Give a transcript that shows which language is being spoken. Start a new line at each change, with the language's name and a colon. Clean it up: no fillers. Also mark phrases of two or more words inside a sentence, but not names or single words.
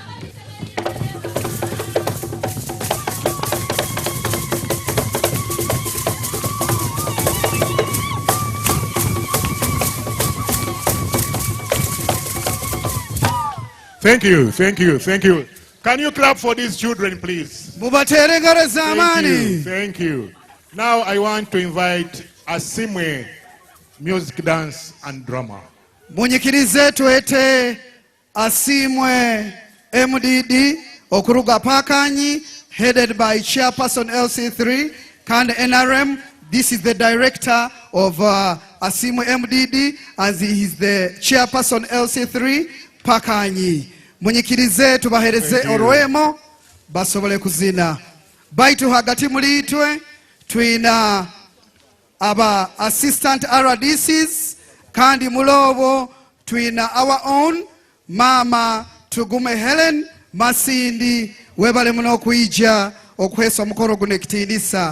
English: Thank you, thank you, thank you. Can you clap for these children, please? Thank you, thank you. Now I want to invite Asimwe, music, dance, and drama.
Nyoro: Munyikirize tuete Asimwe MDD Okuruga Pakanyi,
English: headed by Chairperson LC3,
Nyoro: Kand NRM.
English: This is the director of Asimwe MDD, as he is the chairperson LC3 Pakanyi.
Nyoro: Munyikirize tubahereze orwemo basobole kuzina. Baitu hagati mulitwe tuina aba assistant RDCs kandi mulobo tuina
English: our own
Nyoro: Mama Tugume Helen Masindi webale muno kuija okwesa mukoro gunekitindisa.